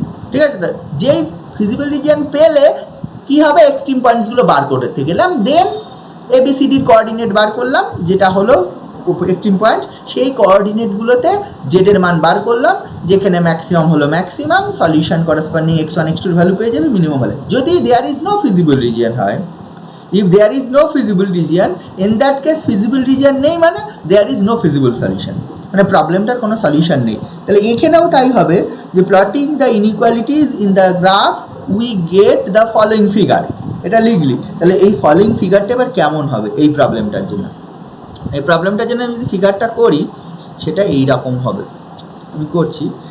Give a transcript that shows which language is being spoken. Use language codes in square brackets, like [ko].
[bn] ঠিক আছে? তো যেই ফিজিবল রিজিয়ন পেলে কি হবে, এক্সট্রিম পয়েন্টসগুলো বার করতে গেলাম, দেন এবিসিডির কোঅর্ডিনেট বার করলাম যেটা হলো এক্সট্রিম পয়েন্ট, সেই কোঅর্ডিনেটগুলোতে জেডের মান বার করলাম, যেখানে ম্যাক্সিমাম হলো maximum, solution corresponding x1 x2 value পেয়ে যাবে, মিনিমাম হলে। যদি [en] there is no feasible region [bn] হয়, [en] if there is no feasible region, [bn] in that case feasible region নেই মানে [en] there is no feasible solution, [bn] মানে প্রবলেমটার কোনো সলিউশন নেই। তাহলে এখানেও তাই হবে যে [en] plotting the inequalities in the graph we get the following figure, [bn] এটা লিখলি। তাহলে এই ফলোয়িং ফিগারটা এবার কেমন হবে এই প্রবলেমটার জন্য? এই প্রবলেমটার জন্য আমি যদি ফিগারটা করি সেটা এই রকম হবে, আমি করছি।